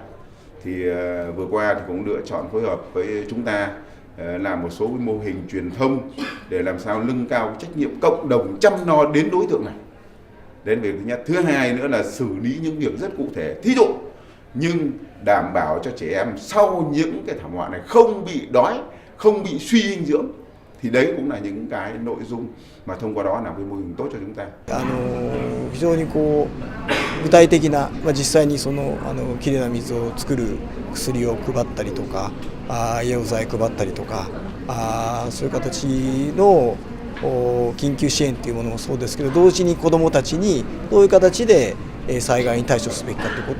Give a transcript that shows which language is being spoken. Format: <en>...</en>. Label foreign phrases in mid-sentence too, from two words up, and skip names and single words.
<vi>Thì vừa qua thì cũng lựa chọn phối hợp với chúng ta làm một số cái mô hình truyền thông để làm sao nâng cao trách nhiệm cộng đồng chăm lo đến đối tượng này. Đến việc thứ nhất, thứ hai nữa là xử lý những việc rất cụ thể, thí dụ nhưng đảm bảo cho trẻ em sau những cái thảm họa này không bị đói, không bị suy dinh dưỡng. Thì đấy cũng là những cái nội dung mà thông qua đó làm cái mô hình tốt cho chúng ta.</vi> <ja>非常に具体的な、実際にきれいな水を作る薬を配ったりとか、栄養剤配ったりとか、そういう形の緊急支援というものもそうですけど、同時に子どもたちにどういう形で災害に対処すべきかということ</ja>